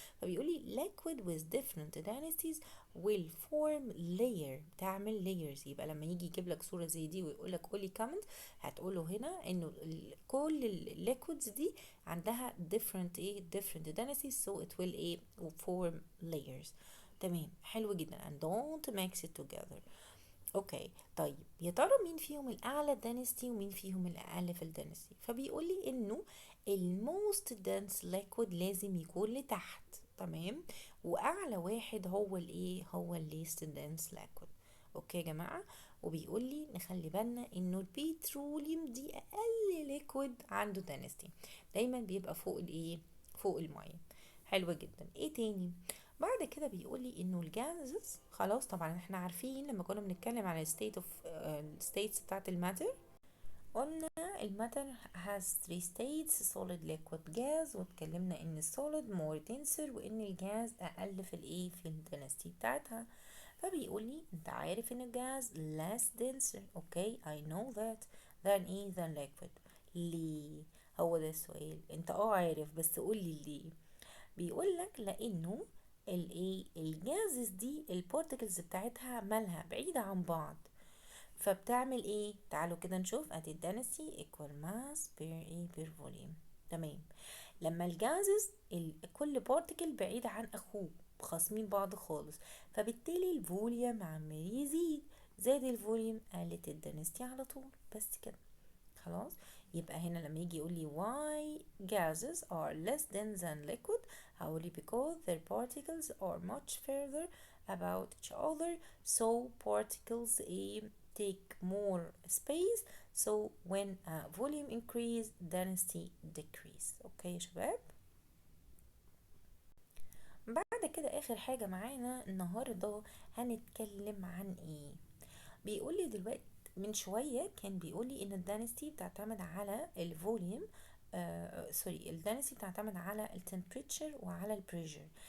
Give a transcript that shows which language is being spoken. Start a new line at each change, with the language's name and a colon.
Arabic: فبيقول لي
English: liquid with different densities will form layer،
Arabic: تعمل
English: layers.
Arabic: يبقى لما يجي يجيب لك صورة زي دي ويقول لك قولي comment، هتقوله هنا انه كل الليكويدز دي عندها
English: different densities so it will form layers.
Arabic: تمام، حلو جدا.
English: and don't mix it together.
Arabic: اوكي، طيب يا ترى مين فيهم الاعلى density ومين فيهم الاقل في الدنسيتي؟ فبيقول لي انه الموست dense liquid لازم يكون لتحت، تمام، واعلى واحد هو هو
English: least dense liquid.
Arabic: اوكي يا جماعه، وبيقول لي نخلي بالنا انه البتروليوم دي اقل ليكويد عنده density، دايما بيبقى فوق الميه. حلوه جدا. ايه تاني؟ بعد كده بيقول لي انه الجازز، خلاص طبعا احنا عارفين لما كنا بنتكلم على states بتاعت الماتر، قلنا الماتر
English: has three states: solid, liquid, gas،
Arabic: واتكلمنا ان السوليد
English: more denser
Arabic: وان الجاز اقل في الدنسيتي بتاعتها. فبيقول لي انت عارف ان الجاز
English: less denser. Okay I know that than liquid.
Arabic: ليه؟ هو ده السؤال. انت عارف، بس قولي ليه. بيقول لك لانه الجازز دي البارتكلز بتاعتها مالها بعيدة عن بعض، فبتعمل ايه؟ تعالوا كده نشوف.
English: ادي density equal mass per volume.
Arabic: تمام. لما الجازز كل بارتكل بعيد عن اخوه، خاصمين بعض خالص، فبالتالي الفوليوم عمال يزيد. زاد الفوليوم قلت الدنسيتي على طول. بس كده، خلاص. يبقى هنا لما يجي يقول لي
English: why gases are less dense than liquid،
Arabic: هقول لي
English: because their particles are much further about each other so particles take more space so when volume increase density decrease.
Arabic: اوكي يا شباب. بعد كده اخر حاجة معانا النهاردة هنتكلم عن ايه؟ بيقولي دلوقتي من شوية كان بيقولي ان الدانستي بتعتمد على الفوليوم، الدانستي بتعتمد على التمبريتشر وعلى البريشر.